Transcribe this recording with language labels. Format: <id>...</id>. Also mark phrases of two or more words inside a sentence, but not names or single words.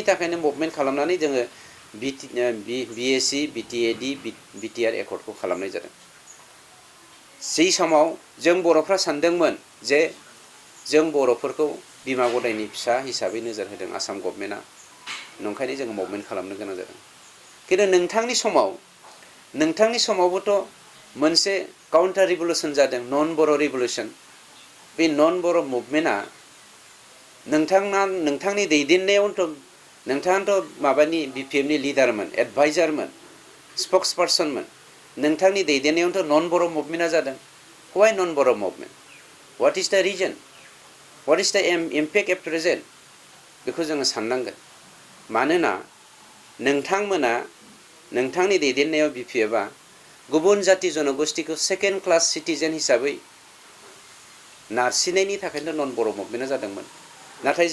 <brx>थाखायनो मुभमेन्ट खालामनानै जोङो बिएसि बिटिएडि बिटिआर एकर्डखौ खालामनाय जादों जै समाव जों बर'फ्रा सानदोंमोन जे जों बर'फोरखौ बिमा गदायनि फिसा हिसाबै नोजोर होदों आसाम गभर्नमेन्टआ नंखायनो जोङो मुभमेन्ट खालामनो गोनां जादों खिन्थु नोंथांनि समावबोथ' मोनसे</brx> <en>counter revolution</en> <brx>जादों नन बर' रिभलुसन बे नन बर' मुभमेन्टआ नोंथांनि दैदेननायावथ' नोंथाङाथ' माबानि बिपिएफनि लिडारमोन एडभाइजारमोन स्पक्स पार्सनमोन नोंथांनि दैदेननायावथ' नन बर' मुभमेन्टआ जादों</brx> <en>why non Bodo movement what is the reason what is the impact at present</en> <brx>बेखौ जोङो साननांगोन मानोना नोंथांमोना नोंथांनि दैदेननायाव बिपिएफआ गुबुन जाति जनगोष्ठीखौ</brx> <en>second class citizen</en> <brx>हिसाबै नारसिननायनि थाखायनो नन बर' मुभमेन्टआ जादोंमोन नाथाय</brx>